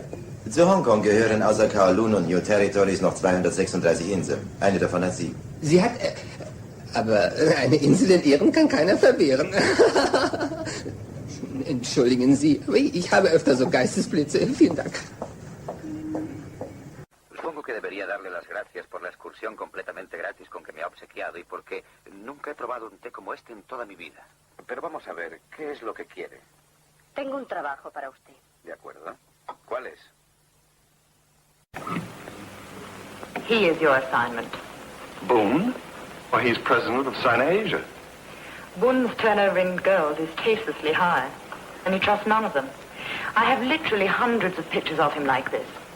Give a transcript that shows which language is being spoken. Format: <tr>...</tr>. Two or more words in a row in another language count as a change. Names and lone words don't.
<de>Zu Hongkong gehören außer Kowloon und New Territories noch 236 Inseln. Eine davon hat sie. Sie hat... aber eine Insel entbehren kann keiner verwehren. Entschuldigen Sie, aber ich habe öfter so Geistesblitze. Vielen Dank.</de> <es>Supongo que debería darle las gracias por la excursión completamente gratis con que me ha obsequiado y porque nunca he probado un té como este en toda mi vida. Pero vamos a ver, ¿qué es lo que quiere? Tengo un trabajo para usted. De acuerdo. ¿Cuál es?</es> <en>He is your assignment. Boone? Why, he's president of Sina Asia. Boon's turnover in girls is tastelessly high, and he trusts none of them. I have literally hundreds of pictures of him like this.</en>